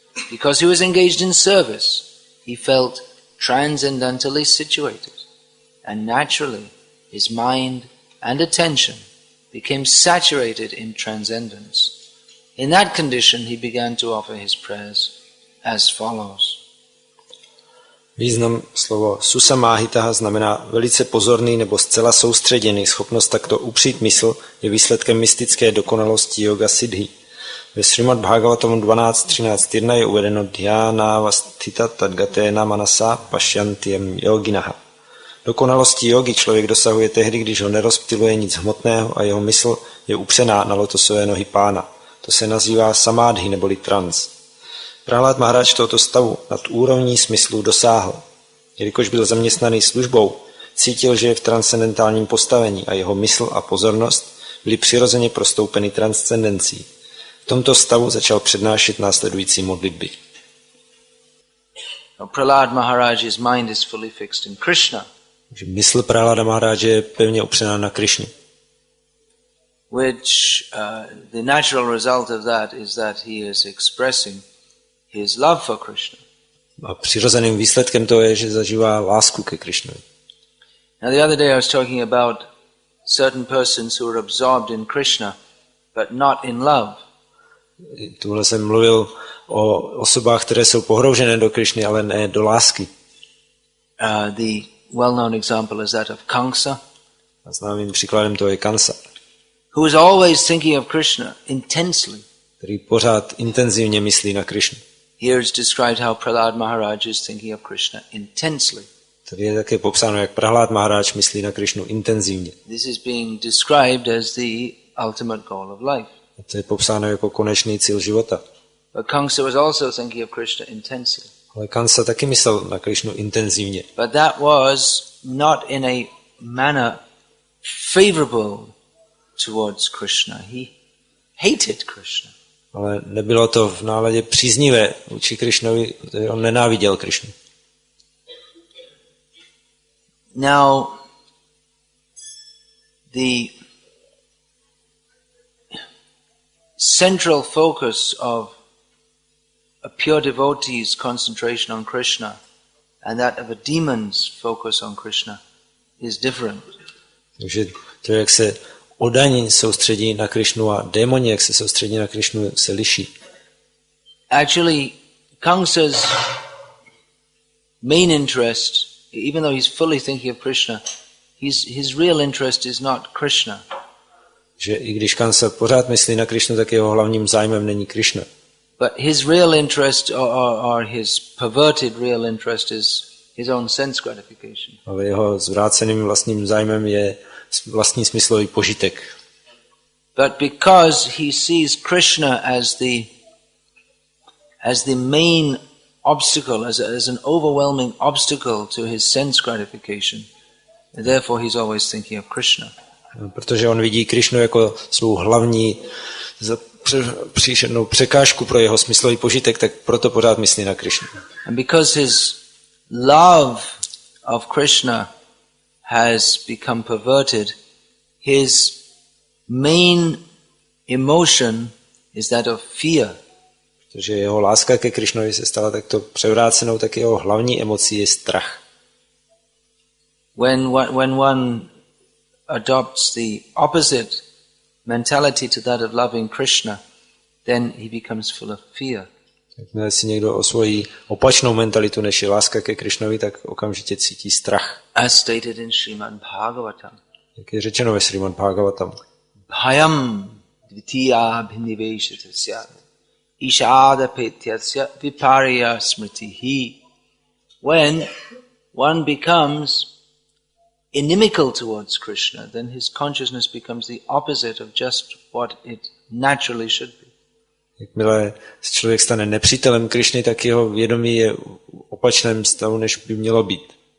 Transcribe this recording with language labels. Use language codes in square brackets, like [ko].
[en] Because he was engaged in service, he felt transcendentally situated. And naturally, his mind and attention became saturated in transcendence. In that condition, he began to offer his prayers as follows. [cs] Význam slovo susamahita znamená velice pozorný nebo zcela soustředěný. Schopnost takto upřít mysl je výsledkem mystické dokonalosti yoga siddhi. Ve Srimad Bhagavatam 12.13.1 je uvedeno [sa] dhyana vastita tadgatena manasa pasyantyam yoginaha. [cs] Dokonalosti jogy člověk dosahuje tehdy, když ho nerozptyluje nic hmotného a jeho mysl je upřená na lotosové nohy pána. To se nazývá samádhi neboli trans. Prahlad Maharaj tohoto stavu nad úrovní smyslu dosáhl. Jelikož byl zaměstnaný službou, cítil, že je v transcendentálním postavení a jeho mysl a pozornost byly přirozeně prostoupeny transcendencí. V tomto stavu začal přednášet následující modlitby. [en] Prahlad Maharaj's mind is fully fixed in Krishna. [cs] Mysl Prahlada Maharaje je pevně upřená na Krišnu. [en] Which the natural result of that is that he is expressing his love for Krishna. [cs] A přirozeným výsledkem toho je, že zažívá lásku ke Krišnovi. [en] Now the other day I was talking about certain persons who are absorbed in Krishna but not in love. [cs] Tuhle jsem mluvil o osobách, které jsou pohroužené do Krišny, ale ne do lásky. [en] The well-known example is that of Kamsa. [cs] A známým příkladem toho je Kamsa, [en] who is always thinking of Krishna intensely. [cs] Který pořád intenzivně myslí na Krišnu. [en] Here is described how Prahlad Maharaj is thinking of Krishna intensely. [cs] Tady je také popsáno, jak Prahlad Maharaj myslí na Krišnu intenzivně. [en] This is being described as the ultimate goal of life. [cs] A to je popsáno jako konečný cíl života. [en] But Kamsa was also thinking of Krishna intensely. [cs] Ale Kamsa taky myslel na Krišnu intenzivně. [en] But that was not in a manner favorable towards Krishna. He hated Krishna. [cs] Ale nebylo to v náladě příznivé vůči Krišnovi, on nenáviděl Krišnu. [en] Now, the central focus of a pure devotee's concentration on Krishna and that of a demon's focus on Krishna is different. [cs] Takže to, jak se odaní soustředí na Krišnu a démoni, jak se soustředí na Krišnu, se liší. [en] Actually, Kamsa's main interest, even though he's fully thinking of Krishna, his real interest is not Krishna. [cs] Že i když Kamsa pořád myslí na Krišnu, tak jeho hlavním zájmem není Krišna. [en] But his real interest or his perverted real interest is his own sense gratification. [cs] Ale jeho zvráceným vlastním zájmem je vlastní smyslový požitek. [en] But because he sees Krishna as the main obstacle, as an overwhelming obstacle to his sense gratification, therefore he's always thinking of Krishna. [cs] Protože on vidí Krišnu jako svou hlavní příšernou překážku pro jeho smyslový požitek, tak proto pořád myslí na Krišnu. [en] And because his love of Krishna has become perverted, his main emotion is that of fear. [cs] Protože jeho láska ke Krišnovi se stala takto převrácenou, tak jeho hlavní emocí je strach. [en] When one adopts the opposite mentality to that of loving Krishna, then he becomes full of fear. [cs] Jakmile si někdo osvojí opačnou mentalitu, než je láska ke Krišnovi, tak okamžitě cítí strach. [en] As stated in Srimad Bhagavatam. [cs] Jak je řečeno ve Srimad Bhagavatam. [sa] Bhayam dvitiya bhiniveshatasya ishadapetyasya viparya smritihi. [en] When one becomes inimical towards Krishna, then his consciousness becomes the opposite of just what it naturally should be. [cs] Jakmile se člověk stane nepřítelem Krišny, tak jeho vědomí je v opačném stavu, než by mělo být.